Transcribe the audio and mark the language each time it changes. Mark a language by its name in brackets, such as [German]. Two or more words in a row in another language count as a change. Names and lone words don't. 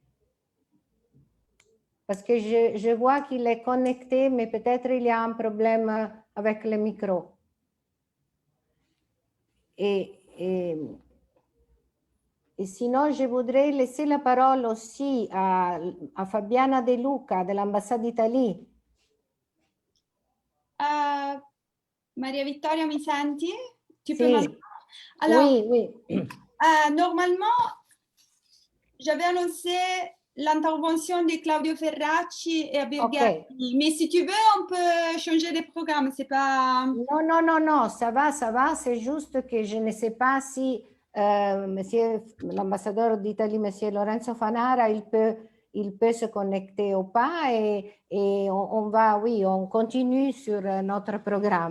[French] Parce que je vois qu'il est connecté, mais peut-être il y a un problème avec le micro. Et sinon, je voudrais laisser la parole aussi à Fabiana De Luca de l'ambassade d'Italie. [Italian] Maria Vittoria, mi senti? [French] Tu [Italian] Sì. [French] peux m'entendre? Alors, oui. Normalement, j'avais annoncé l'intervention de Claudio Ferracci et Abir Ghasmi. Mais si tu veux, on peut changer de programme. C'est pas... Non, ça va. C'est juste que je ne sais pas si monsieur l'ambassadeur d'Italie, monsieur Lorenzo Fanara, il peut se connecter ou pas, et on continue sur notre programme.